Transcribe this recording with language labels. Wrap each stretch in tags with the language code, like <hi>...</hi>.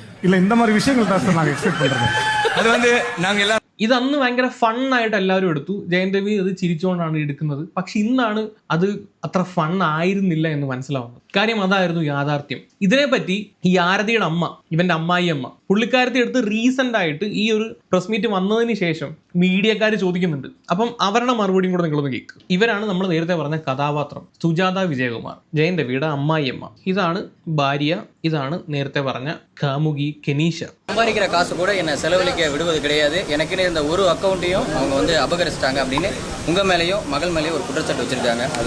<ta>இல்ல இந்த மாதிரி விஷயங்கள் தான் நாங்க எக்ஸ்பெக்ட் பண்றோம். அது வந்து நாங்க எல்லாம்</ta> <ml>ഇത് അന്ന് ഭയങ്കര ഫണ്ണായിട്ട് എല്ലാവരും എടുത്തു. ജയൻ രവി അത് ചിരിച്ചുകൊണ്ടാണ് എടുക്കുന്നത്. പക്ഷെ ഇന്നാണ് അത് അത്ര ഫൺ ആയിരുന്നില്ല എന്ന് മനസ്സിലാവുന്നത്. കാര്യം അതായിരുന്നു യാഥാർത്ഥ്യം. ഇതിനെപ്പറ്റി ഈ ആരതിയുടെ അമ്മ, ഇവന്റെ അമ്മായി അമ്മ, പുള്ളിക്കാരത്തി എടുത്ത് റീസെന്റ് ആയിട്ട് ഈ ഒരു പ്രസ് മീറ്റ് വന്നതിന് ശേഷം മീഡിയക്കാർ ചോദിക്കുന്നുണ്ട്. അപ്പം അവരുടെ മറുപടിയും കൂടെ നിങ്ങളൊന്ന് കേൾക്കുക. ഇവരാണ് നമ്മൾ നേരത്തെ പറഞ്ഞ കഥാപാത്രം സുജാത വിജയകുമാർ, ജയൻ രവിയുടെ അമ്മായി അമ്മ. ഇതാണ് ഭാര്യ, ഇതാണ് നേരത്തെ പറഞ്ഞ കാമുകി കെനീഷ.</ml> <ta>சம்பாதிக்கிற காசு கூட என்ன செலவழிக்க விடுவது கிடையாது. எனக்குன்னு இருந்த ஒரு அக்கௌண்ட்டையும் அவங்க வந்து அபகரிச்சிட்டாங்க அப்படின்னு உங்க மேலேயும் மகள் மேலேயும் ஒரு குற்றச்சாட்டு வச்சிருக்காங்க.</ta>